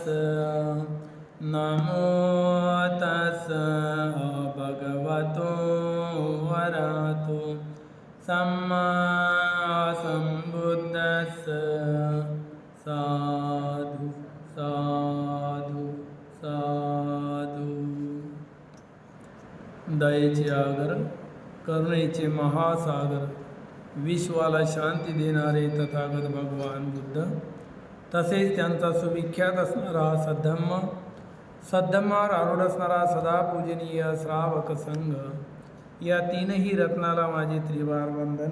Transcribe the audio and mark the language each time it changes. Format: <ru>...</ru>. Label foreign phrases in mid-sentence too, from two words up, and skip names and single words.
<pi>नमो तस्स भगवतो अरहतो सम्मा संबुद्दस्स। साधु साधु साधु।</pi> <mr>दयेचे आगर, करुणेचे महासागर, विश्वाला शांती देणारे तथागत भगवान बुद्ध, तसेच त्यांचा सुविख्यात असणारा सद्धम्मावर आरूढ असणारा सदा पूजनीय श्रावक संघ, या तीनही रत्नाला माझे त्रिवार वंदन।</mr>